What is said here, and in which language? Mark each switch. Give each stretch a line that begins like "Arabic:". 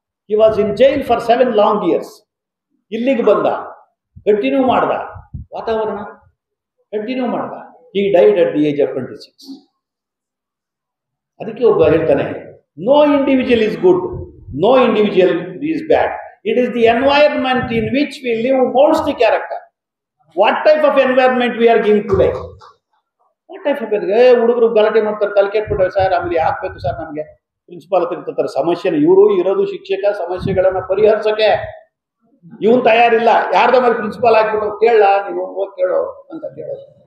English: He was in jail for 7 long years.
Kannada: ಇಲ್ಲಿಗೆ ಬಂದ, continue ಮಾಡ್ದ, ವಾತಾವರಣ ಕಂಟಿನ್ಯೂ ಮಾಡ್ದ.
English: He died at the age of 26.
Kannada: ಅದಕ್ಕೆ ಒಬ್ಬ ಹೇಳ್ತಾನೆ,
English: No individual is good, no individual is bad. It is the environment in which we live molds the character. What type of environment we are giving today? What type of
Kannada: ಹುಡುಗರು ಗಲಾಟೆ ಮಾಡ್ತಾರೆ, ತಲೆ ಕೆಟ್ಬಿಟ್ಟವೆ sir, ಆಮೇಲೆ ಯಾಕಬೇಕು sir ನಮಗೆ principal ತಿರ್ತಾರೆ ಸಮಸ್ಯೆನ. ಇವರು ಇರೋದು ಶಿಕ್ಷಕ, ಸಮಸ್ಯೆಗಳನ್ನ ಪರಿಹರಿಸೋಕೆ. ಇವನ್ ತಯಾರಿಲ್ಲ, ಯಾರ್ದ ಮೇಲೆ ಪ್ರಿನ್ಸಿಪಾಲ್ ಹಾಕ್ಬಿಟ್ಟು ಕೇಳ, ನೀವು ಹೋಗಿ ಕೇಳೋ ಅಂತ ಕೇಳೋದು.